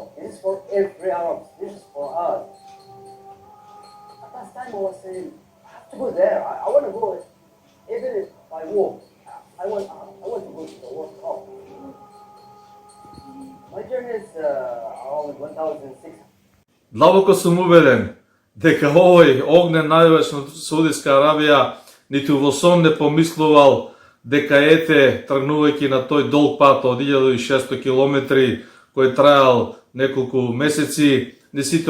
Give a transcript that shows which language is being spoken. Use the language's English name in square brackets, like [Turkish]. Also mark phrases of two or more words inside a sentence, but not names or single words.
[English] This is for every Arab. This is for us. Last time I was saying, I have to go there. I want to go, even if I walk. I want to go to the World Cup. My journey is around 1,600. [Macedonian] Длабоко сум убеден дека овој огнен најавач на Саудитска Арабија ниту во сон не помислувал дека ете, тргнувајќи на тој долг пат од 1600 километри кој трајал неколку месеци, не сите